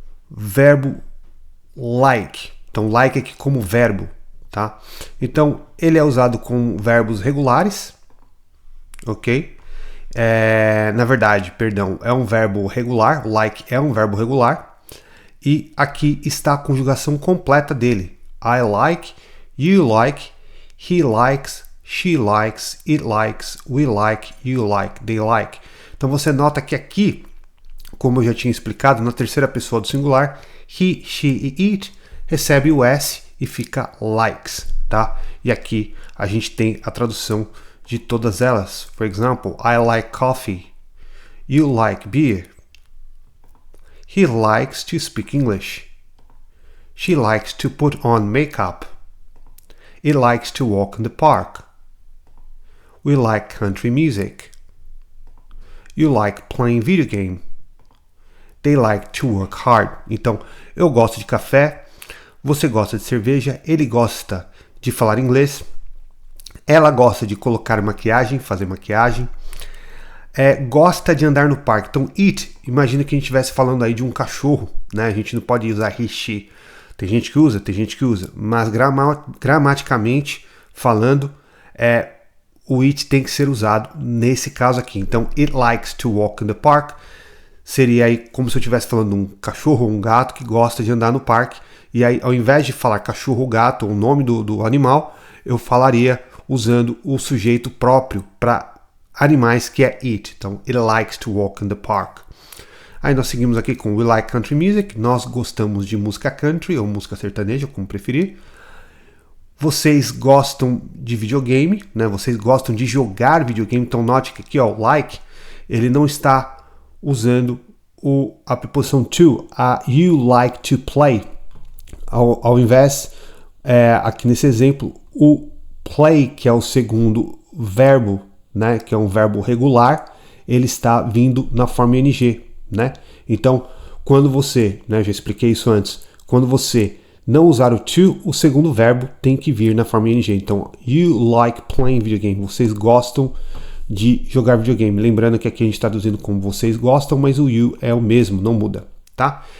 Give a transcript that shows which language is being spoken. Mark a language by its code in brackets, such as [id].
[pt] Verbo like. Então like aqui como verbo, tá? Então ele é usado com verbos regulares, ok? Na verdade, perdão, é um verbo regular. Like é um verbo regular. E aqui está a conjugação completa dele. [en] I like, you like, he likes, she likes, it likes, we like, you like, they like. [pt] Então você nota que aqui, como eu já tinha explicado, na terceira pessoa do singular, he, she e it recebe o S e fica likes, tá? E aqui a gente tem a tradução de todas elas. [en] For example, I like coffee, you like beer, he likes to speak English, she likes to put on makeup, it likes to walk in the park, we like country music, you like playing video game, they like to work hard. [pt] Então, eu gosto de café, você gosta de cerveja, ele gosta de falar inglês, ela gosta de colocar maquiagem, fazer maquiagem, gosta de andar no parque. Então, it, imagina que a gente estivesse falando aí de um cachorro, né? A gente não pode usar he, she. Tem gente que usa, mas gramaticamente falando, o it tem que ser usado nesse caso aqui. Então, [en] it likes to walk in the park [pt] seria aí como se eu estivesse falando de um cachorro ou um gato que gosta de andar no parque. E aí, ao invés de falar cachorro ou gato, ou o nome do animal, eu falaria usando o sujeito próprio para animais, que é it. [en] Então, it likes to walk in the park. [pt] Aí nós seguimos aqui com [en] we like country music. [pt] Nós gostamos de música country ou música sertaneja, como preferir. Vocês gostam de videogame, né? Vocês gostam de jogar videogame. Então, note que aqui, ó, like, ele não está usando a preposição to, a [en] you like to play. [pt] Ao invés, aqui nesse exemplo, o play, que é o segundo verbo, né, que é um verbo regular, ele está vindo na forma ing, né? Então, quando você, né, já expliquei isso antes, quando você não usar o to, o segundo verbo tem que vir na forma ing. [en] Então, you like playing video game. [pt] Vocês gostam de jogar videogame. Lembrando que aqui a gente está traduzindo como vocês gostam, mas o you é o mesmo, não muda, tá?